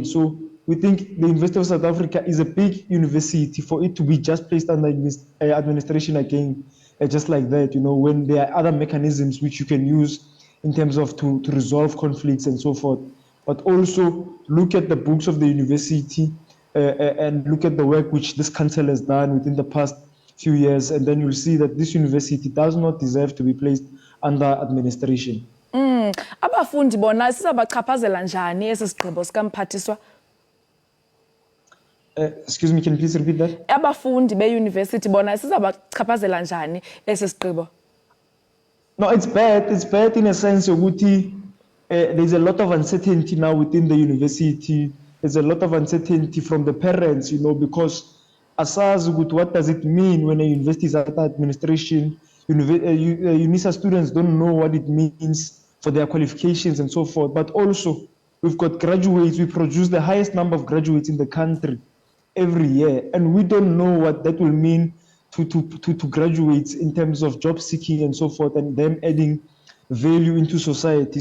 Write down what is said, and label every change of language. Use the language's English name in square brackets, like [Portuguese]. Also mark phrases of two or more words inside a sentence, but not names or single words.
[English] So we think the University of South Africa is a big university for it to be just placed under administration again, just like that, you know, when there are other mechanisms which you can use in terms of to resolve conflicts and so forth. But also look at the books of the university and look at the work which this council has done within the past few years, and then you'll see that this university does not deserve to be placed under administration. [Xhosa] Abafundi bona sizabachaphazela njani esi sigqibo sikamphathiswa? [English] Excuse me, can you please repeat that? [Xhosa] Abafundi be-university bona sizabachaphazela njani esi sigqibo? [English] No, it's bad. It's bad in a sense yokuthi there's a lot of uncertainty now within the university. There's a lot of uncertainty from the parents, you know, because [Xhosa] asazi ukuthi [English] what does it mean when a university is under administration. UNISA students don't know what it means for their qualifications and so forth. But also, we've got graduates. We produce the highest number of graduates in the country every year, and we don't know what that will mean to graduates in terms of job seeking and so forth, and them adding value into society.